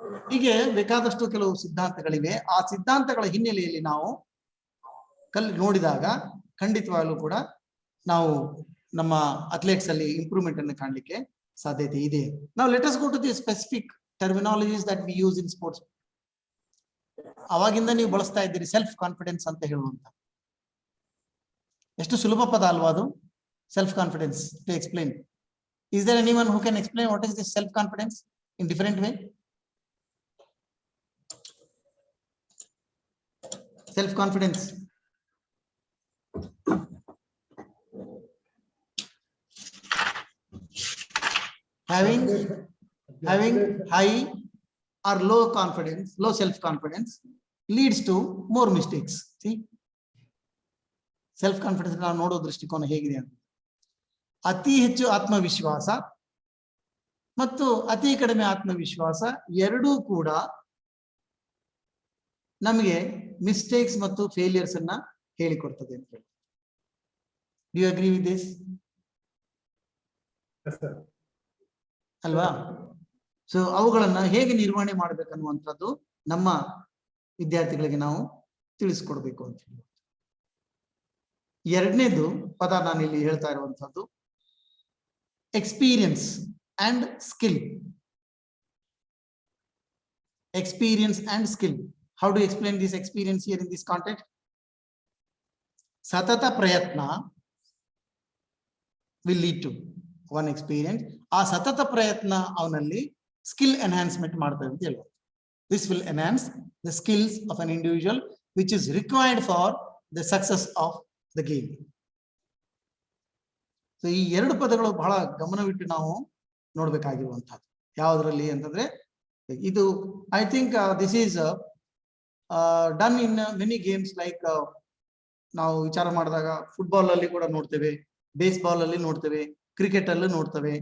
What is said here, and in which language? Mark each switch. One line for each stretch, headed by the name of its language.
Kannada: ಹೀಗೆ ಬೇಕಾದಷ್ಟು ಕೆಲವು ಸಿದ್ಧಾಂತಗಳಿವೆ. ಆ ಸಿದ್ಧಾಂತಗಳ ಹಿನ್ನೆಲೆಯಲ್ಲಿ ನಾವು ನೋಡಿದಾಗ ಖಂಡಿತವಾಗ್ಲೂ ಕೂಡ ನಾವು ನಮ್ಮ ಅಥ್ಲೆಟ್ಸ್ ಅಲ್ಲಿ ಇಂಪ್ರೂವ್ಮೆಂಟ್ ಅನ್ನು ಕಾಣಲಿಕ್ಕೆ ಸಾಧ್ಯತೆ ಇದೆ. ನಾವು
English: Let us go to the specific terminologies that we use in sports.
Kannada: ಅವಾಗಿಂದ ನೀವು ಬಳಸ್ತಾ ಇದ್ದೀರಿ ಸೆಲ್ಫ್ ಕಾನ್ಫಿಡೆನ್ಸ್ ಅಂತ ಹೇಳುವಂತ. ಎಷ್ಟು ಸುಲಭ ಪದ ಅಲ್ವಾ ಅದು, self confidence to explain.
English: Is there anyone who can explain what is this self confidence in different way? Self confidence, having high or low confidence, low self confidence leads to more mistakes.
Kannada: See, self confidence ನಾವು ನೋಡೋ ದೃಷ್ಟಿಕೋನ ಹೇಗಿದೆ ಅಂತ. ಅತಿ ಹೆಚ್ಚು ಆತ್ಮವಿಶ್ವಾಸ ಮತ್ತು ಅತಿ ಕಡಿಮೆ ಆತ್ಮವಿಶ್ವಾಸ ಎರಡೂ ಕೂಡ ನಮಗೆ ಮಿಸ್ಟೇಕ್ಸ್ ಮತ್ತು ಫೇಲಿಯರ್ಸ್ ಅನ್ನ ಹೇಳಿಕೊಡ್ತದೆ ಅಂತ ಹೇಳಿ.
English: Do you agree with this?
Kannada: ಅಲ್ವಾ? ಸೊ ಅವುಗಳನ್ನ ಹೇಗೆ ನಿರ್ವಹಣೆ ಮಾಡ್ಬೇಕನ್ನುವಂಥದ್ದು ನಮ್ಮ ವಿದ್ಯಾರ್ಥಿಗಳಿಗೆ ನಾವು ತಿಳಿಸ್ಕೊಡ್ಬೇಕು ಅಂತ ಹೇಳಿ. ಎರಡನೇದು ಪದ ನಾನು ಇಲ್ಲಿ ಹೇಳ್ತಾ ಇರುವಂತಹದ್ದು experience and skill.
English: Experience and skill. How do you explain this experience here in this context?
Kannada: Satata prayatna
English: will lead to one experience.
Kannada: ಆ ಸತತ ಪ್ರಯತ್ನ ಅವನಲ್ಲಿ ಸ್ಕಿಲ್ ಎನ್ಹಾನ್ಸ್ಮೆಂಟ್ ಮಾಡ್ತದೆ ಅಂತ ಹೇಳ್ಬೋದು.
English: This will enhance the skills of an individual which is required for the success of the game.
Kannada: So ಈ ಎರಡು ಪದಗಳು ಬಹಳ ಗಮನವಿಟ್ಟು ನಾವು ನೋಡ್ಬೇಕಾಗಿರುವಂತಹದ್ದು. ಯಾವುದರಲ್ಲಿ ಅಂತಂದ್ರೆ ಇದು
English: I think this is done in many games like
Kannada: ನಾವು ವಿಚಾರ ಮಾಡಿದಾಗ ಫುಟ್ಬಾಲ್ ಅಲ್ಲಿ ಕೂಡ ನೋಡ್ತೇವೆ, ಬೇಸ್ಬಾಲ್ ಅಲ್ಲಿ ನೋಡ್ತೇವೆ, ಕ್ರಿಕೆಟ್ ಅಲ್ಲೂ ನೋಡ್ತೇವೆ.